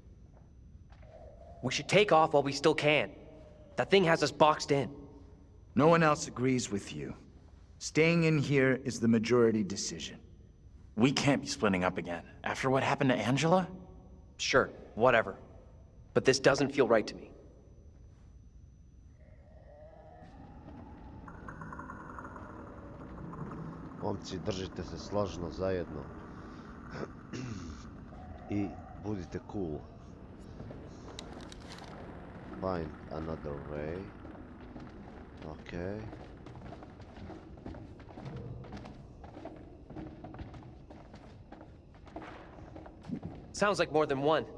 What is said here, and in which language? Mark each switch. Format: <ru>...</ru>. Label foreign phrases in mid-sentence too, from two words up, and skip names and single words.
<en>We should take off while we still can. That thing has us boxed in. No one else agrees with you. Staying in here is the majority decision. We can't be splitting up again. After what happened to Angela? Sure, whatever. But this doesn't feel right to me.</en> <sr>Momci, držite se složno zajedno. I budite cool.</sr> <en>Find another way. Okay. Sounds like more than one.</en>